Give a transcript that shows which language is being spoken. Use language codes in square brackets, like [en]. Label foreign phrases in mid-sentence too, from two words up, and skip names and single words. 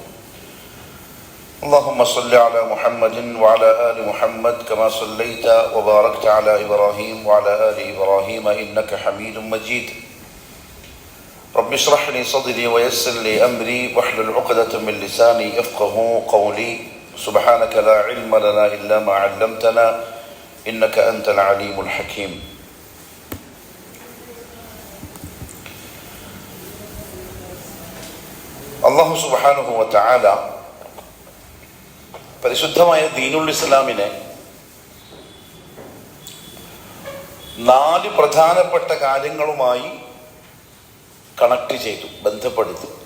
[ar] اللهم صل على محمد وعلى آل محمد كما صليت وباركت على إبراهيم وعلى آل إبراهيم إنك حميد مجيد رب اشرح لي صدري ويسر لي أمري واحلل عقدة من لساني يفقهوا قولي سبحانك لا علم لنا إلا ما علمتنا إنك أنت العليم الحكيم. [ml] അല്ലാഹു സുബ്ഹാനഹു വ തആല പരിശുദ്ധമായ ദീനുൽ ഇസ്ലാമിനെ 4 പ്രധാനപ്പെട്ട കാര്യങ്ങളുമായി കണക്ട് ചെയ്തു, ബന്ധപ്പെടുത്തി.